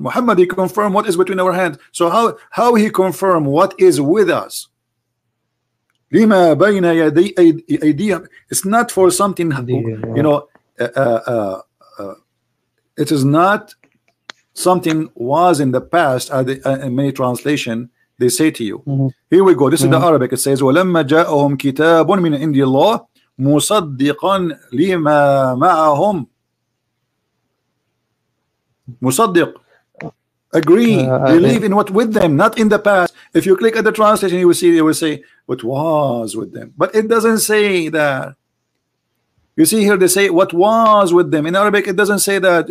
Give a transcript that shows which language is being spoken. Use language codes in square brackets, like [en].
[en] Muhammad, he confirmed what is between our hands. So how he confirmed what is with us? [ar] لِمَا بَيْنَ أَيْدِيهِمْ. [en] It's not for something, you know, it is not something was in the past. In many translation, they say to you. Here we go. This is the Arabic. It says, [ar] وَلَمَّا جَاءَهُمْ كِتَابٌ مِنْ عِنْدِ اللَّهِ مُصَدِّقًا لِمَا مَعَهُمْ. [en] Musaddiq, agree, believe in what with them, not in the past. If you click at the translation, you will see, they will say what was with them, but it doesn't say that. You see here, they say what was with them. In Arabic, it doesn't say that.